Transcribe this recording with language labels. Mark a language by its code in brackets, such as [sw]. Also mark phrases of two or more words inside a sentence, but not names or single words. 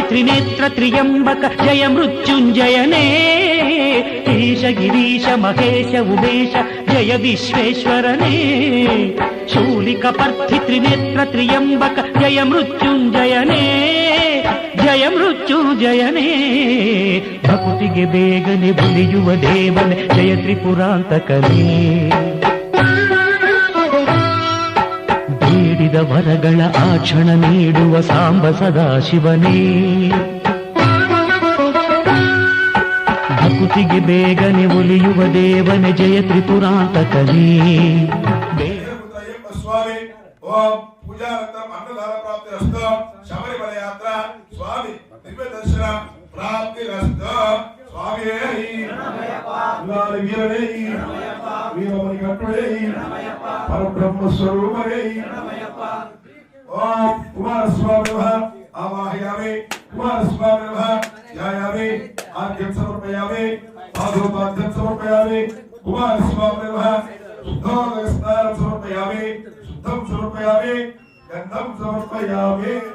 [kn] ತ್ರಿನೇತ್ರ ತ್ರಿಯಂಬಕ ಜಯ ಮೃತ್ಯುಂಜಯನೇ ಈಶ ಗಿರೀಶ ಮಹೇಶ ಉಮೇಶ ಜಯ ವಿಶ್ವೇಶ್ವರನೇ ಶೂಲಿಕ ಪರ್ಥಿ ತ್ರಿನೇತ್ರ ತ್ರಿಯಂಬಕ ಜಯ ಮೃತ್ಯುಂಜಯನೇ ಜಯ ಮೃತ್ಯುಂಜಯನೇ ಭಕುತಿಗೆ ಬೇಗನೆ ಬುಲಿಯುವ ದೇವನೇ ಜಯ ತ್ರಿಪುರಾಂತಕನೇ ಬೇಡಿದ ವರಗಳ ಆಕ್ಷಣ ನೀಡುವ ಸಾಂಬ ಸದಾಶಿವನೇ ಭಕುತಿಗೆ ಬೇಗನೆ ಒಲಿಯುವ ದೇವನೇ ಜಯ ತ್ರಿಪುರಾಂತಕನೇ [sa] ఓం పూజానంతరం అన్నదాన ప్రాప్తిరస్తు శబరిమల యాత్ర స్వామి దివ్య దర్శన ప్రాప్తిరస్తు స్వామి వీరనే వీరమణి కట్టుడే పరబ్రహ్మ స్వరూపే ఓం కుమారస్వామి ఆవాహయామి కుమారస్వామి ధ్యాయామి ఆర్ఘ్యం సమర్పయామి పాదోపాద్యం సమర్పయామి కుమారస్వామి శుద్ధోదకస్నానం సమర్పయామి శుద్ధం సమర్పయామి గంధం సమర్పయామి